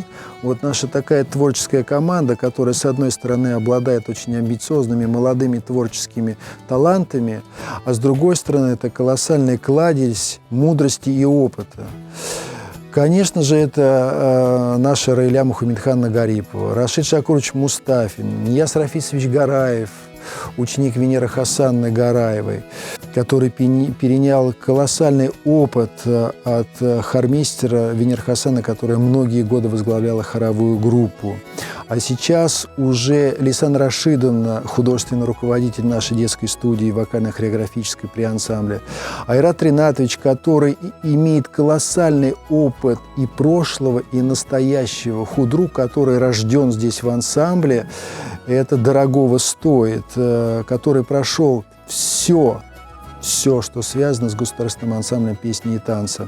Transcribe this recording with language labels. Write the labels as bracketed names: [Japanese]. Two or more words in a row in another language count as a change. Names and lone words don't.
[Russian] Вот наша такая творческая команда, которая, с одной стороны, обладает очень амбициозными, молодыми творческими талантами, а с другой стороны, это колоссальная кладезь мудрости и опыта. Конечно же, это наша Раиля Мухаммедхановна Гарипова, Рашид Шакурович Мустафин, Нияз Рафисович Гараев, ученик Венеры Хасановны Гараевой, который перенял колоссальный опыт от хормейстера Венеры Хасановны, которая многие годы возглавляла хоровую группу. А сейчас уже Лейсан Рашидовна, художественный руководитель нашей детской студии вокально-хореографической при ансамбле. Айрат Ринатович, который имеет колоссальный опыт и прошлого, и настоящего. Худрук, который рожден здесь в ансамбле, это дорогого стоит, который прошел все, что связано с государственным ансамблем песни и танца.